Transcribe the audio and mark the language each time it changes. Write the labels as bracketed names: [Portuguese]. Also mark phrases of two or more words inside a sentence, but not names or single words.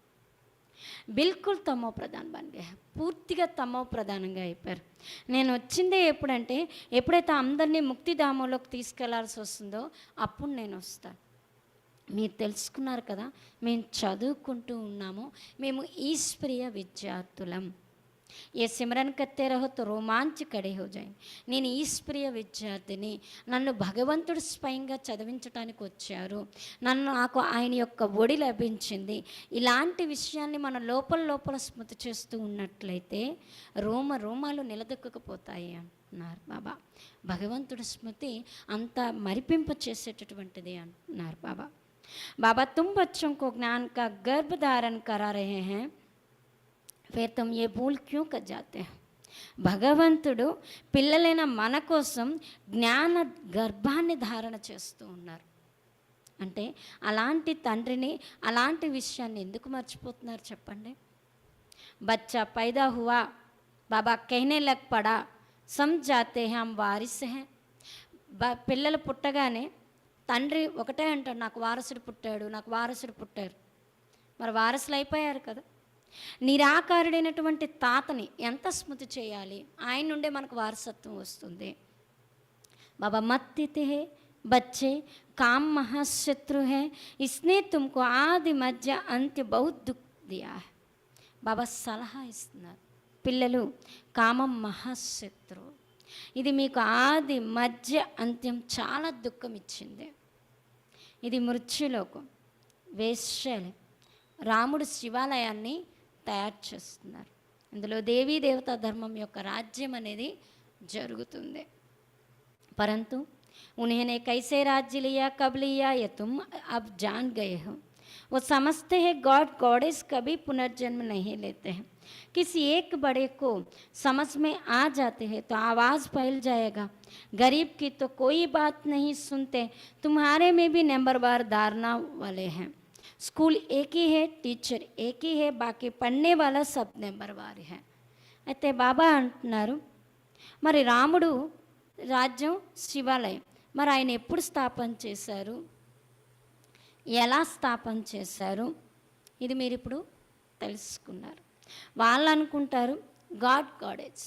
[Hindi] बिल्कुल तमो प्रधान बनगा, [Telugu] పూర్తిగా తమో ప్రధానంగా అయిపోయారు. నేను వచ్చిందే ఎప్పుడంటే ఎప్పుడైతే అందరినీ ముక్తిధామంలోకి తీసుకెళ్లాల్సి వస్తుందో అప్పుడు నేను వస్తాను. మీరు తెలుసుకున్నారు కదా, మేము చదువుకుంటూ ఉన్నాము, మేము ఈశ్వరీయ విద్యార్థులం. [Hindi] ए सिमरन कत्ते रहो तो रोमांच कड़े हो जाई. [Telugu] నేను ఈశ్వరీయ విద్యార్థిని, నన్ను భగవంతుడు స్వయంగా చదివించడానికి వచ్చారు, నాకు ఆయన యొక్క ఒడి లభించింది. ఇలాంటి విషయాన్ని మన లోపల స్మృతి చేస్తూ ఉన్నట్లయితే రోమాలు నిలదొక్కకపోతాయి అంటున్నారు బాబా. భగవంతుడి స్మృతి అంత మరిపింప చేసేటటువంటిది అంటున్నారు బాబా. [Hindi] बाबा तुम बच्चों को ज्ञान का गर्भ धारण करा रहे हैं, फिर तुम ये भूल क्यों कर जाते हैं. [Telugu] భగవంతుడు పిల్లలైన మన కోసం జ్ఞాన గర్భాన్ని ధారణ చేస్తూ ఉన్నారు. అంటే అలాంటి తండ్రిని, అలాంటి విషయాన్ని ఎందుకు మర్చిపోతున్నారు చెప్పండి. [Hindi] बच्चा पैदा हुआ बाबा कहने लग पड़ा, समझ जाते हैं हम वारिस हैं. [Telugu] పిల్లలు పుట్టగానే తండ్రి ఒకటే అంటాడు, నాకు వారసుడు పుట్టారు. మరి వారసులు అయిపోయారు కదా. నిరాకారుడైనటువంటి తాతని ఎంత స్మృతి చేయాలి, ఆయన నుండే మనకు వారసత్వం వస్తుంది. [Hindi] बाबा मत्तिते हे बच्चे काम महाशत्रु हे, इस्ने तुमको आदि मध्य अंत्य बहुत दुःख दिया है. [Telugu] బాబా సలహా ఇస్తున్నారు, పిల్లలు కామం మహాశత్రు, ఇది మీకు ఆది మధ్య అంత్యం చాలా దుఃఖం ఇచ్చింది. ఇది మృత్యులోకం, వేశ్యలు. రాముడు శివాలయాన్ని తయారు చేస్తున్నారు. ఇందులో దేవీ దేవతా ధర్మం యొక్క రాజ్యం అనేది జరుగుతుంది. [Hindi] పరంతు उन्होंने कैसे राज्य लिया, कब लिया, ये तुम अब जान गए हो. वो समझते हैं गॉड गॉडेस कभी पुनर्जन्म नहीं लेते हैं. किसी एक बड़े को समझ में आ जाते हैं तो आवाज़ फैल जाएगा, गरीब की तो कोई बात नहीं सुनते, तुम्हारे में भी नंबरवार धारणा वाले हैं. स्कूल एक ही है, टीचर एक ही है, बाकी पढ़ने वाला सब नंबरवार है. [Telugu] అయితే బాబా అంటున్నారు, మరి రాముడు రాజ్యం శివాలయం, మరి ఆయన ఎప్పుడు స్థాపన చేశారు, ఎలా స్థాపన చేశారు, ఇది మీరు ఇప్పుడు తెలుసుకున్నారు. వాళ్ళు అనుకుంటారు గాడెస్.